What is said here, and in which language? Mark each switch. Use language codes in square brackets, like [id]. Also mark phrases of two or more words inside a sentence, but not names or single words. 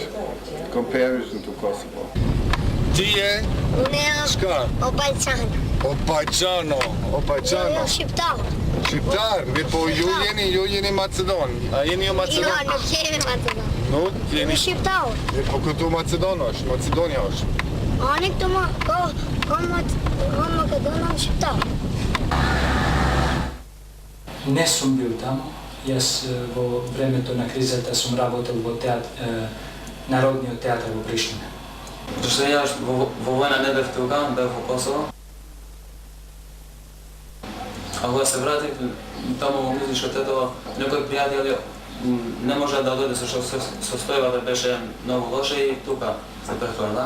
[en] Comparison to Kosovo. [sq] Ti je? Unë Shka? Opajçan. Opajçano. Opajçano. Shqiptar. Shqiptar? Mirë po ju jeni Macedon. A jeni jo Macedon? Jo, nuk jemi Macedon. Nuk jeni? Shqiptar. Mirë po këtu Macedon është, Macedonia është. Ani këtu ka Makedona Shqiptar. [mk] Не сум бил таму. Јас во времето на кризата сум работел во Народниот театар во Приштина. Зашто јас во војна не бев тука, бев во Косово. А кога се вратив таму во музичка тетова, некои пријатели не можеа да дојде зашто состојбата беше многу лоша и тука се прехврла.